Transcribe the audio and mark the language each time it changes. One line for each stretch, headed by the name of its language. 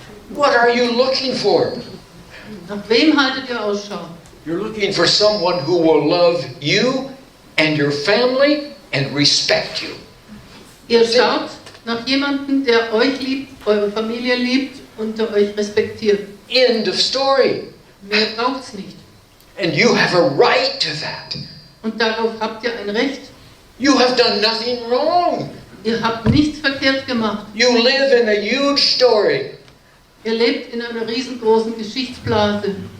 English: What are you looking for?
German: Nach wem haltet ihr Ausschau?
English: You're looking for someone who will love you and your family and respect you.
German: Ihr schaut nach jemandem, der euch liebt, eure Familie liebt und der euch respektiert.
English: End of story.
German: Mehr braucht's nicht.
English: And you have a right to that.
German: Und darauf habt ihr ein Recht.
English: You have done nothing wrong.
German: Ihr habt nichts verkehrt gemacht.
English: You live in a huge story.
German: Ihr lebt in einer riesengroßen Geschichtsblase.